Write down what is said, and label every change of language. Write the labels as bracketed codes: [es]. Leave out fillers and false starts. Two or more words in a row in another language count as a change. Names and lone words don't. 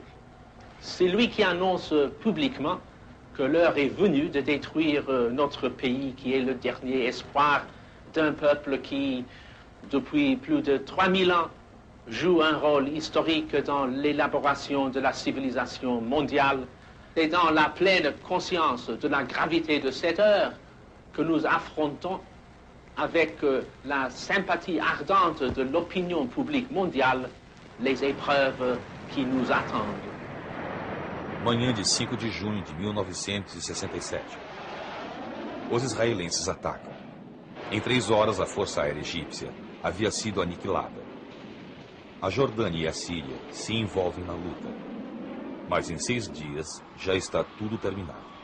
[fr] C'est lui qui annonce publiquement que l'heure est venue de détruire notre pays, qui est le dernier espoir d'un peuple qui, depuis plus de 3000 ans, joue un rôle historique dans l'élaboration de la civilisation mondiale. Et dans la pleine conscience de la gravité de cette heure que nous affrontons avec la sympathie ardente de l'opinion publique mondiale, les épreuves qui nous attendent. [pt] Manhã de 5 de junho de 1967. Os israelenses atacam. Em 3 horas, a Força Aérea Egípcia havia sido aniquilada. A Jordânia e a Síria se envolvem na luta. Mas em 6 dias já está tudo terminado.